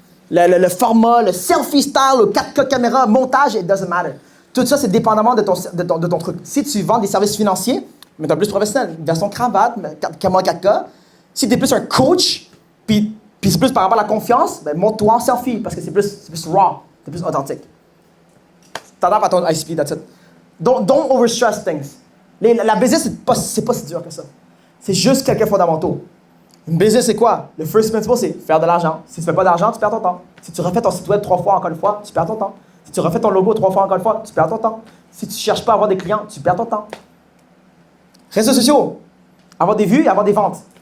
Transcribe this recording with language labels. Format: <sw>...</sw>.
<fr>Le format, le selfie style, le 4K caméra, montage,</fr> <en>it doesn't matter.</en> <fr>Tout ça, c'est dépendamment de ton truc. Si tu vends des services financiers, mais tu es plus professionnel, version cravate, caméra 4K. Si tu es plus un coach, puis c'est plus par rapport à la confiance, ben montre-toi en selfie, parce que c'est plus raw, c'est plus authentique. T'adaptes à ton ICP,</fr> <en>that's it. Don't overstress things.</en> <fr>La business, c'est pas si dur que ça. C'est juste quelques fondamentaux. Une business, c'est quoi? Le first principle, c'est faire de l'argent. Si tu fais pas d'argent, tu perds ton temps. Si tu refais ton site web 3 fois, encore une fois, tu perds ton temps. Si tu refais ton logo 3 fois, encore une fois, tu perds ton temps. Si tu ne cherches pas à avoir des clients, tu perds ton temps. Réseaux sociaux, avoir des vues et avoir des ventes.</fr>